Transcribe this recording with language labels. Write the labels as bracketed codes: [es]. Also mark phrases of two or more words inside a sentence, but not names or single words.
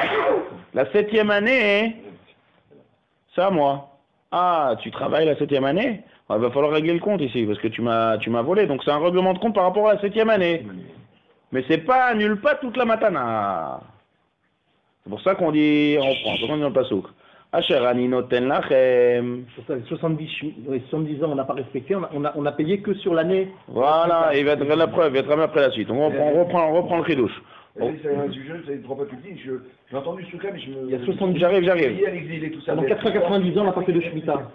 [fr] La 7e année, c'est à moi. Ah, tu travailles la 7e année? Il va falloir régler le compte ici, parce que tu m'as volé. Donc c'est un règlement de compte par rapport à la 7e année. Mais c'est pas, annule pas toute la matana. C'est pour ça qu'on dit, on reprend, c'est comme dans le pasouk. [he] אשר אני נותן לכם. [fr] Pour ça, 70 ans, on n'a pas respecté, on a payé que sur l'année. Voilà, il va être la preuve, il va être ramené après la suite. On reprend le chidouche. C'est un sujet, c'est trop pas public, j'ai entendu ce truc-là, mais je me... Il y a 70 J'arrive. Pendant 490 ans, on n'a pas fait de Shemitah.